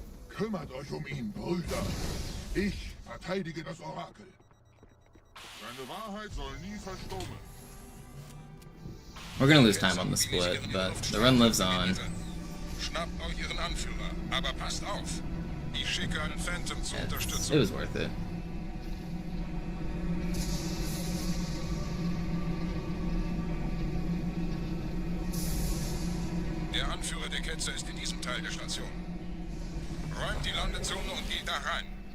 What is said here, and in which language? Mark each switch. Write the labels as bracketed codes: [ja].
[de] Kümmert euch ihn, Brüder. Ich verteidige das Orakel. Seine Wahrheit soll nie verstummen. [en] We're gonna lose time on the split, but the run lives on. [de] Schnappt euch ihren Anführer, aber passt auf. Ich schicke einen Phantom zur Unterstützung. [en] It was worth it. [de] Der Anführer der Ketzer ist in diesem Teil der Station. Räumt die Landezone und geht da rein.